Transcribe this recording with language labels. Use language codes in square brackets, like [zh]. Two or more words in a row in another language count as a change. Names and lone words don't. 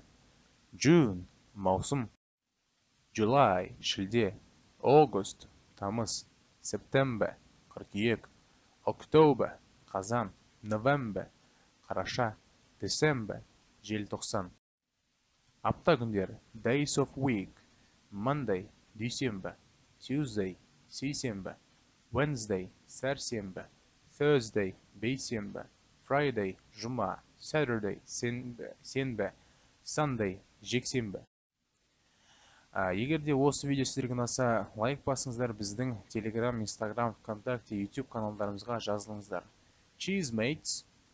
[kk] June, маусым. July, шілде. August, тамыз. September, қыркүйек. October, қазан. November, қараша. December, желтоқсан. Апта күндері. [en] Days of week. Monday, [kk] дүйсенбі. Tuesday, сейсенбі. Wednesday, сәрсенбі. Thursday, бейсенбі. Friday, жұма. Saturday, сенбі. Sunday, жексенбі. Егер де осы видео сіздерге ұнаса, лайк басыңыздар, біздің Telegram, Instagram, ВКонтакте, YouTube каналдарымызға жазылыңыздар. [en] Cheers, mates!